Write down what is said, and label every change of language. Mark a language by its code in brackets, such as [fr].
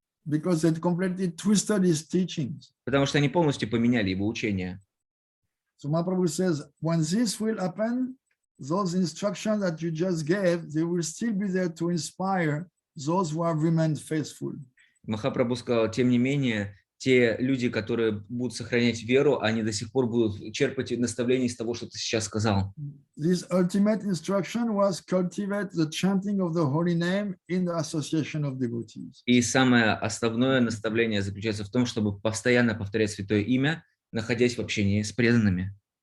[en] Because it completely twisted his teachings. [ru] Потому что они полностью поменяли его учение. [en] So Mahaprabhu says, when this will happen, those instructions that you just gave, they will still be there to inspire those who have remained faithful. [ru] Махапрабху сказал, тем не менее, те люди, которые будут сохранять веру, они до сих пор будут черпать наставления из того, что ты сейчас сказал. [en] This ultimate instruction was cultivate the chanting of the holy name in the association of devotees. [ru] И самое основное наставление заключается в том, чтобы постоянно повторять святое имя, находясь в общении с преданными.